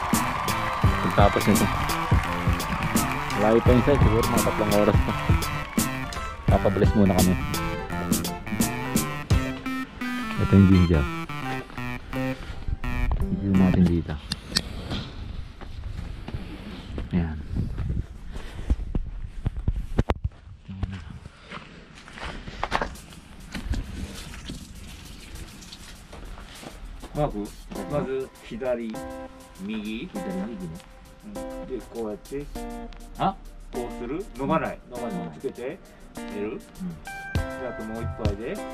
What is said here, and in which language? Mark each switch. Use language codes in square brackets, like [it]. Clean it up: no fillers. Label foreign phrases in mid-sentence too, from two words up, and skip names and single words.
[tl] Pagtapos nito. Malayo pa yung site. Siguro mga 3 oras pa. Papabless muna kami. Ito yung Jinja. Video natin dito. Ayan. [ja] まず左右ね、でこうやってこうする、飲まないつけて寝る、であともう一杯で